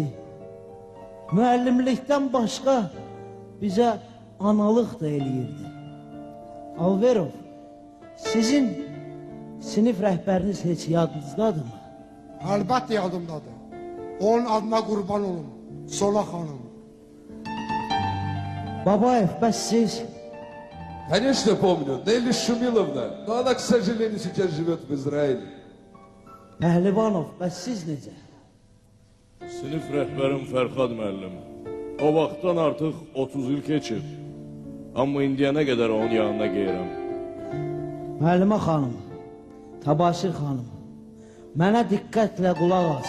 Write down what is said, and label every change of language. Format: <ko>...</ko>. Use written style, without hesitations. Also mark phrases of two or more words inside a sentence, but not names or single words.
<az>Müəllimlikdən başqa bizə analıq da eləyirdi. Alverov, sizin sinif rəhbəriniz heç yadınızdadırmı? Əlbəttə yadımdadır. Onun adına qurban olun, Sola xanım. Babaev, bəs siz?</az> <ru>Конечно, помню. Нелли Шумиловна. Но она, к сожалению, сейчас живет в Израиле.</ru> <az>Pəhlivanov, bəs siz necə? Sinif rəhbərim Fərxad müəllim. O vaxtdan artıq 30 il keçib. Amma indiyənə qədər onun yanına geyirəm. Müəllimə xanım, Təbaşir xanım, mənə diqqətlə qulaq as.</az>